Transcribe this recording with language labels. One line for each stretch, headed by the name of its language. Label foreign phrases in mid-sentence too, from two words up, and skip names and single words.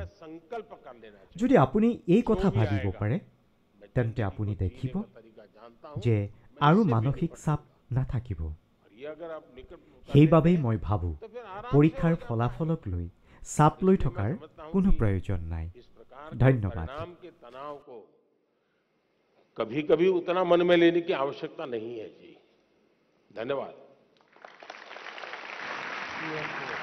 Assamese: যদি আপুনি এই কথা ভাবিব পাৰে, তেন্তে আপুনি দেখিব যে আৰু মানসিক চাপ নাথাকিব। সেইবাবেই মই ভাবোঁ পৰীক্ষাৰ ফলাফলক লৈ চাপ লৈ থকাৰ কোনো প্ৰয়োজন নাই। ধন্যবাদ।
Hindi: कभी कभी उतना मन में लेने की आवश्यकता नहीं है जी। धन्यवाद।